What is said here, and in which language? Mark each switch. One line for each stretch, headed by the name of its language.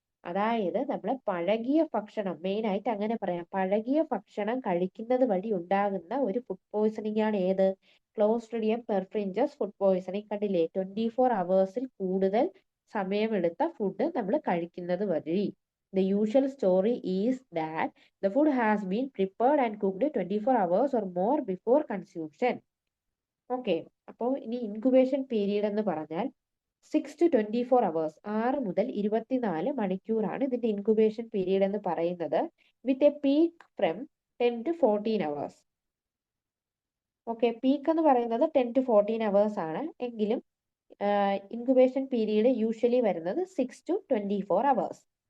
Malayalam: അതായത് നമ്മൾ പഴകിയ ഭക്ഷണം, മെയിൻ ആയിട്ട് അങ്ങനെ പറയാം, പഴകിയ ഭക്ഷണം കഴിക്കുന്നത് വഴി ഉണ്ടാകുന്ന ഒരു ഫുഡ് പോയ്സണിംഗ് ആണ് ഏത്, ക്ലോസ്ട്രിഡിയം പെർഫ്രിഞ്ചസ് ഫുഡ് പോയ്സണിംഗ്. കണ്ടില്ലേ, 24 hours കൂടുതൽ സമയമെടുത്ത ഫുഡ് നമ്മൾ കഴിക്കുന്നത് വഴി.
English: The usual story is that the food has been prepared and cooked 24 hours or more before consumption.
Malayalam: Okay, അപ്പോൾ ഇനി ഇൻക്യുബേഷൻ പീരീഡ് എന്ന് പറഞ്ഞാൽ 6 to 24 hours, 6 മുതൽ 24 മണിക്കൂറാണ് ഇതിന്റെ ഇൻക്യുബേഷൻ പീരീഡ് എന്ന് പറയുന്നത്,
English: With a peak from 10 to 14 hours.
Malayalam: Okay, peak എന്ന് പറയുന്നത് 10 to 14 hours ആണ്. എങ്കിലും ഇൻക്യുബേഷൻ പീരീഡ് യൂഷ്വലി വരുന്നത് 6 to 24 hours.